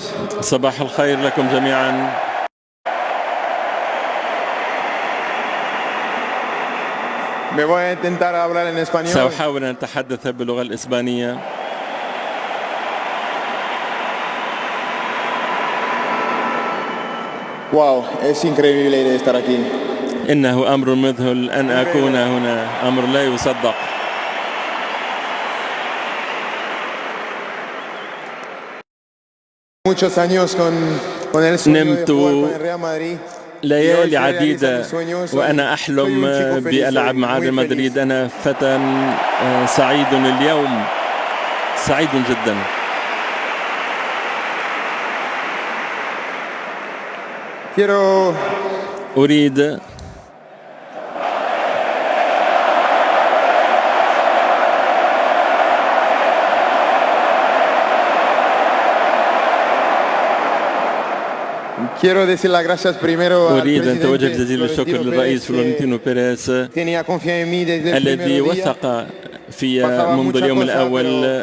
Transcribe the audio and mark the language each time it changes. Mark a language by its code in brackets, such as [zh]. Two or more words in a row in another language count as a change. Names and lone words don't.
[ar] صباح الخير لكم جميعا. [es] Me voy a intentar hablar en español. [ar] سأحاول أن أتحدث باللغة الإسبانية. [es] Wow, es increíble estar aquí. [ar] إنه أمر مذهل أن أكون هنا، أمر لا يصدق. [es] Muchos años con el sueño de jugar con el Real Madrid. [ar] ليالي عديدة وأنا أحلم بألعب مع ريال مدريد. أنا فتى سعيد اليوم، سعيد جدا. أريد أريد أن أتوجه بجزيل الشكر للرئيس فلورنتينو بيريز الذي وثق في منذ اليوم الأول.